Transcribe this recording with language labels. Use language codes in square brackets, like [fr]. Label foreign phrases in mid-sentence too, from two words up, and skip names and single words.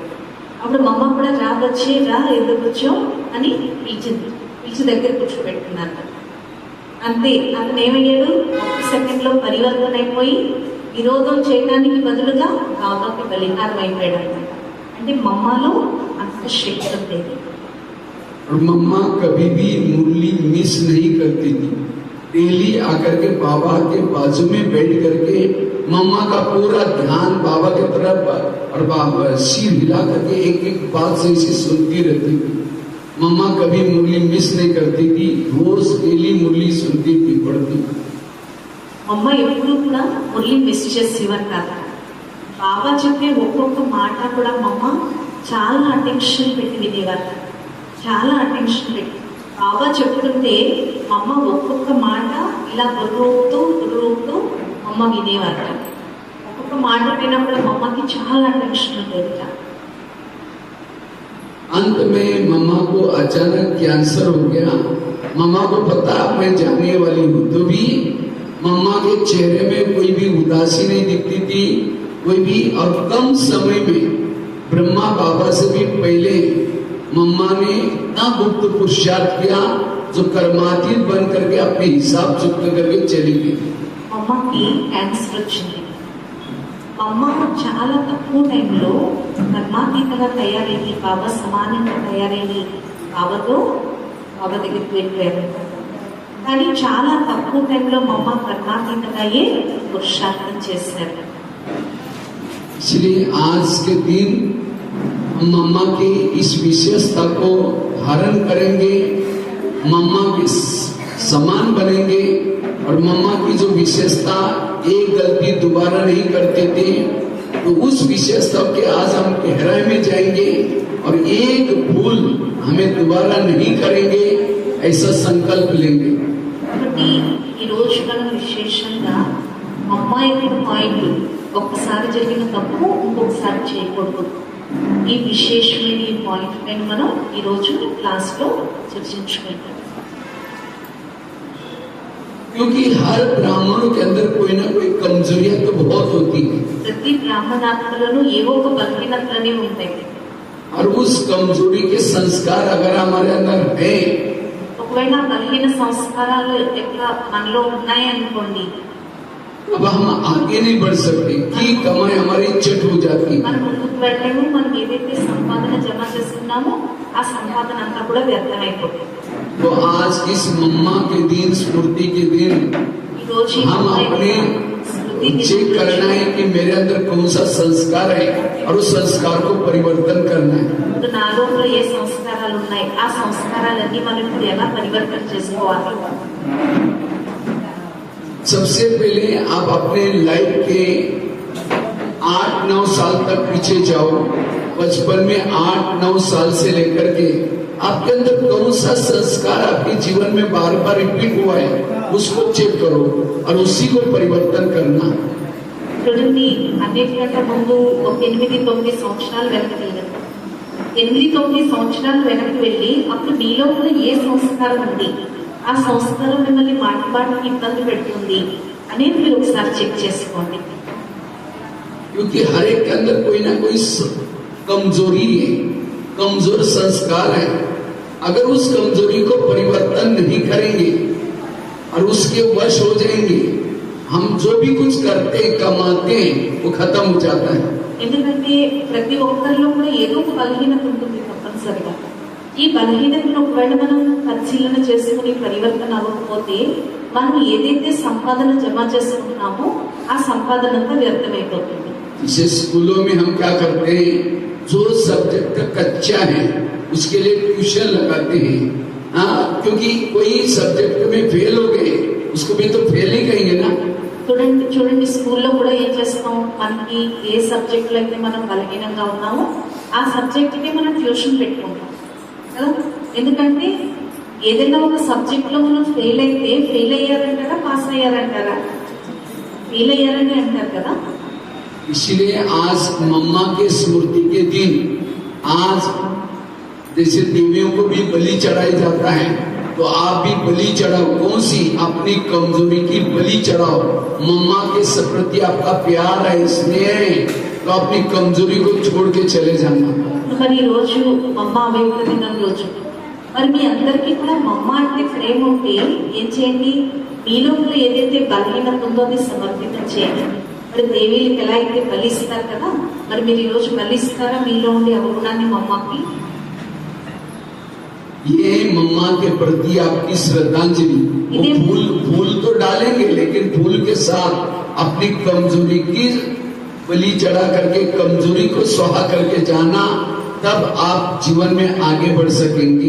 [te] అప్పుడు మమ్మ కూడా వచ్చి రా ఎందుకు వచ్చావు అని పిలిచి దగ్గర కూర్చోబెట్టుకున్నారు. అంతే, అతను ఏమయ్యాడు, 1 సెకండ్లో పరివర్తన అయిపోయి విరోధం చేయడానికి బదులుగా గాథకి బలిహారం అయిపోయాడు అనమాట. అంటే మమ్మలో అంత శక్తి ఉండేది. [hi] मम्मा कभी भी मुरली मिस नहीं करती थी। डेली आकर के बाबा के बाजू में बैठ करके मम्मा का पूरा ध्यान बाबा की तरफ और बाबा सिर हिला करके एक एक बात से इसे सुनती रहती थी। मम्मा कभी मुरली मिस नहीं करती थी, रोज डेली मुरली सुनती थी, पढ़ती। [te] అమ్మ ఎప్పుడు కూడా మురళి మిస్ చేసేవారు కాదు. బాబా చెప్పే ఒక్కొక్క మాట కూడా మమ్మ చాలా అటెన్షన్ పెట్టి వినేవారు. చాలా అటెన్షన్ పెట్టి బాబా చెప్తుంటే అమ్మ ఒక్కొక్క మాట ఇలా బుర్రూపుతూ అమ్మ వినేవారు. ఒక్కొక్క మాట విన్నప్పుడు మమ్మకి చాలా అటెన్షన్ ఉండేది. [hi] अंत में मम्मा को अचानक कैंसर हो गया। मम्मा को पता मैं जाने वाली हूँ, तो भी मम्मा के चेहरे में कोई भी उदासी नहीं दिखती थी, कोई भी। और कम समय में ब्रह्मा बाबा से भी पहले मम्मा ने इतना गुप्त पुरुषार्थ किया जो कर्मातीत बन करके अपने हिसाब चुक्त करके चली गई। [te] మమ్మకి క్యాన్సర్ వచ్చింది. అమ్మ చాలా తక్కువ టైంలో కర్మాతీతంగా తయారైంది, బాబా సమానంగా తయారైంది, బాబా దగ్గరికి వెళ్ళిపోయారు. కానీ చాలా తక్కువ టైంలో మమ్మ కర్మాతీతంగా పురుషార్థం చేశారు. [hi] इसलिए आज के दिन हम मम्मा की इस विशेषता को धारण करेंगे, मम्मा के समान बनेंगे। और मम्मा की जो विशेषता, एक गलती दोबारा नहीं करते थे, तो उस विशेषता के आज हम गहराई में जाएंगे और एक भूल हमें दोबारा नहीं करेंगे, ऐसा संकल्प लेंगे। [te] కాబట్టి ఈ రోజు మనం విశేషంగా మమ్మ యొక్క పాయింట్, ఒక్కసారి జరిగిన తప్పు ఇంకొకసారి చేయకూడదు. ఈ విశేషమైన ఈ పాయింట్ పైన మనం ఈ రోజు క్లాస్ లో చర్చించుకుంటాం. [hi] क्योंकि हर ब्राह्मणों के अंदर कोई ना कोई कमजोरियां तो बहुत होती है, [te] ప్రతి బ్రాహ్మణాత్మలను ఏవో ఒక బలహీనతలనే ఉంటాయి. [hi] और उस कमजोरी के संस्कार अगर हमारे अंदर है, [te] ఒకవేళ బలహీన సంస్కారాలు ఎక్కడ మనలో ఉన్నాయి అనుకోండి, [hi] अब हम आगे नहीं बढ़ सकते कि कमाई हमारी चट हो जाती है। [te] మనం ముందుకు వెళ్ళలేము. మనం ఏదైతే సంపాదన జమ చేస్తున్నామో ఆ సంపాదన అంతా కూడా వ్యర్థమైపోతుంది. [hi] तो आज इस मम्मा के दिन, स्मृति के दिन, [te] ఈ రోజు ఈ [hi] हम अपने [te] స్మృతి [hi] चेक करना है कि मेरे अंदर कौन सा संस्कार है और उस संस्कार को परिवर्तन करना है। [te] ఇప్పుడు నా లోపల ఏ సంస్కారాలు ఉన్నాయి, ఆ సంస్కారాలన్నీ మనం ఇప్పుడు ఎలా పరివర్తన చేసుకోవాలి. [hi] सबसे पहले आप अपने लाइफ के 8-9 साल तक पीछे जाओ। बचपन में 8-9 साल से लेकर के आपके अंदर कौन सा संस्कार आपके जीवन में बार बार रिपीट हुआ है, उसको चेक करो और उसी को परिवर्तन करना। [te] చూడండి, అన్నిటికంటే ముందు ఒక 8-9 సంవత్సరాలు వెనక్కి వెళ్ళండి. 8-9 సంవత్సరాలు వెనక్కి వెళ్ళి అప్పుడు మీలో కూడా ఏ సంస్కారం ఉంది, ఆ సంస్కారం మిమ్మల్ని మాటికి ఇబ్బంది పెడుతుంది అనేది మీరు ఒకసారి చెక్ చేసుకోండి. [hi] क्योंकि हर एक के अंदर कोई ना कोई कमजोरी है, कमजोर संस्कार है। अगर उस कमजोरी को परिवर्तन नहीं करेंगे और उसके वश हो जाएंगे, हम जो भी कुछ करते कमाते हैं वो खत्म हो जाता है। [te] ఎందుకంటే ప్రతి ఒక్కరిలో కూడా ఏదో ఒక బలహీనత ఉంటుంది తప్పనిసరిగా. ఈ బలహీనతను ఒకవేళ మనం పరిశీలన చేసుకుని పరివర్తన అవ్వకపోతే మనం ఏదైతే సంపాదన జమ చేసుకుంటున్నామో ఆ సంపాదన అంతా వ్యర్థమైపోతుంది. [hi] जैसे स्कूलों में हम क्या करते हैं, जो सब्जेक्ट कच्चा है उसके लिए ट्यूशन लगाते हैं। हाँ, क्योंकि कोई सब्जेक्ट में फेल हो गए उसको भी तो फेल ही कहेंगे ना। [te] చూడండి స్కూల్లో కూడా ఏం చేస్తాం, మనకి ఏ సబ్జెక్టులో అయితే మనం బలహీనంగా ఉన్నామో ఆ సబ్జెక్ట్కి మనం ట్యూషన్ పెట్టుకుంటాం కదా. ఎందుకంటే ఏదైనా ఒక సబ్జెక్ట్లో మనం ఫెయిల్ అయితే ఫెయిల్ అయ్యారంటారా పాస్ అయ్యారంటారా? ఫెయిల్ అయ్యారని అంటారు కదా. [hi] इसलिए आज मम्मा के स्मृति के दिन आज जैसे देवियों को भी बलि चढ़ाया जाता है, तो आप भी बलि चढ़ाओ। कौन सी? अपनी कमजोरी की बलि चढ़ाओ। मम्मा के प्रति आपका प्यार है, स्नेह है, तो अपनी कमजोरी को छोड़ के चले जाना। [te] మరి ఈ రోజు మమ్మ అవేక దినం రోజు మరి మీ అందరికీ కూడా మమ్మ అంటే ప్రేమ ఉంటే ఏం చేయండి, మీలో కూడా ఏదైతే బలహీనత ఉందో అది సమర్పితం చేయండి. మరి దేవీలకు ఎలా అయితే బలిస్తారు కదా, మరి మీరు ఈ రోజు బలిస్తారా మీలో ఉండే అవగుణాన్ని మమ్మకి? [hi] ये मम्मा के प्रति आपकी श्रद्धांजलि। फूल तो डालेंगे लेकिन फूल के साथ अपनी कमजोरी की बलि चढ़ा करके कमजोरी को स्वाहा करके जाना, तब आप जीवन में आगे बढ़ सकेंगे।